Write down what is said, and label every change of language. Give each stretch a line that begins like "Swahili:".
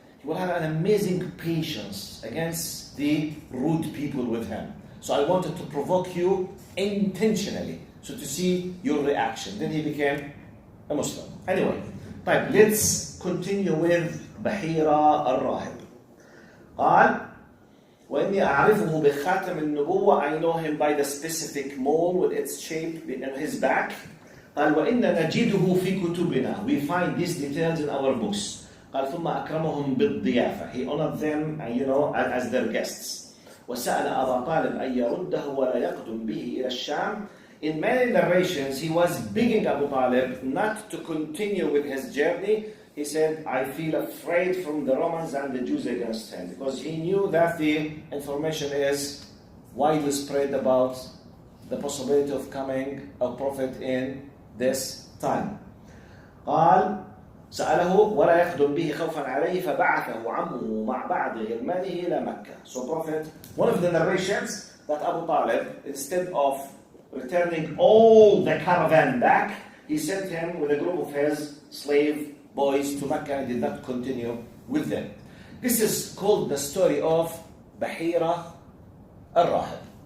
English: He will have an amazing patience against the rude people with him. So I wanted to provoke you intentionally, so to see your reaction. Then he became a Muslim. Anyway, let's continue with bahirah الراهب.
Arabic: قال وإني أعرفه بخاتم النبوة.
English: I know him by the specific mole with its shape in his back.
Arabic: قال وإن نجده في كتبنا.
English: We find these details in our books.
Arabic: قال ثم أكرمهم بالضيافة.
English: He honored them, as their guests.
Arabic: وسأل أبا طالب أن يرده ولا يقدم به إلى الشام.
English: In many narrations, he was begging Abu Talib not to continue with his journey. He said, I feel afraid from the Romans and the Jews against him, because he knew that the information is widely spread about the possibility of coming a prophet in this time.
Arabic: قال سأله ولا يقدم به خوفا عليه فبعثه عمه مع بعض غلمانه إلى مكة.
English: So Prophet, one of the narrations that Abu Talib, instead of returning all the caravan back, he sent him with a group of his slave boys to Mecca and did not continue with them. This is called the story of bahirah الراهب.